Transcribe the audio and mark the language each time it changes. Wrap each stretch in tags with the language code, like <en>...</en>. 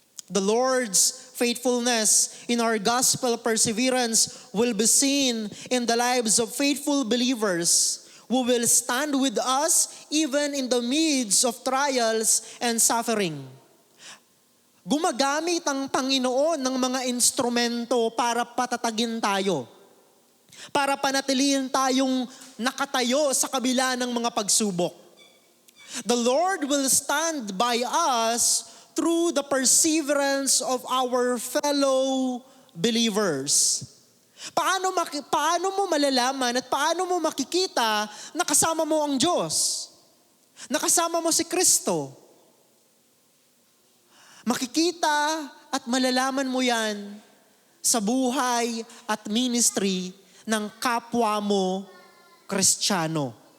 <en>The Lord's faithfulness in our gospel perseverance will be seen in the lives of faithful believers who will stand with us even in the midst of trials and suffering.</en> <tl>Gumagamit ang Panginoon ng mga instrumento para patatagin tayo. Para panatilihin tayong nakatayo sa kabila ng mga pagsubok.</tl> <en>The Lord will stand by us through the perseverance of our fellow believers.</en> <tl>Paano mo malalaman at paano mo makikita na kasama mo ang Diyos? Na kasama mo si Kristo? Makikita at malalaman mo yan sa buhay at ministry ng kapwa mo Kristiyano.</tl>